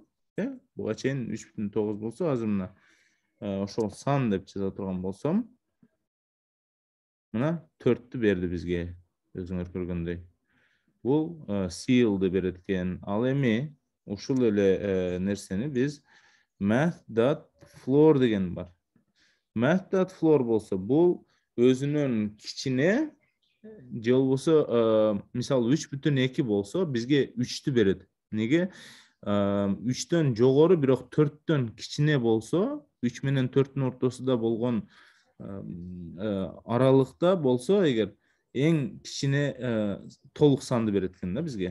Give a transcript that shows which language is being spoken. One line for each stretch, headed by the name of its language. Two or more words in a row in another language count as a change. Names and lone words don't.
Kyrgyz: Буга чейин 3,9 болсо, азыр мына ошол сан деп жаза турган болсом, мына 4'тү берди бизге, өзүңөр көргөндөй. Бул seal'ды берет экен. Ал эми ушул эле нерсени биз math.floor деген бар. Math.floor болсо, бул өзүнөн кичине, же болбосо мисалы 3,2 болсо бизге 3'тү берет. Неге? 3'төн жогору бирок 4'төн кичине болсо, 3 менен 4'түн ортосунда болгон аралыкта болсо, эгер эң кичине толук санды берет экен да бизге.